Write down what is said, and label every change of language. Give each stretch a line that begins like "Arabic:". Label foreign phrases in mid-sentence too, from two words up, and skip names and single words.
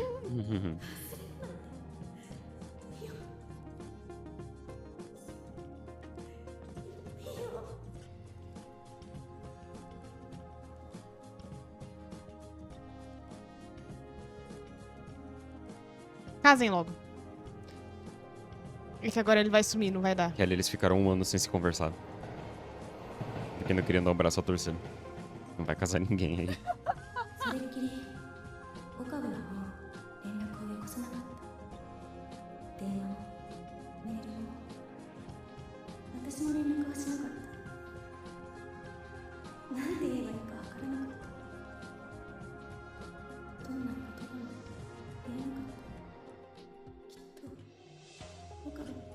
Japanese: Uhum. いいよ。いいよ。
Portuguese: Casem logo. É que agora ele vai sumir, não vai dar. Que ali eles ficaram um ano sem se conversar. Porque não queriam dar um braço a torcer. Não vai casar ninguém aí.
Japanese: それっきり岡部はもう連絡をよこさなかった。電話もメールも私も連絡はしなかった。なんて言えばいいかわからなかった。どんな言葉も言えなかった。きっと岡部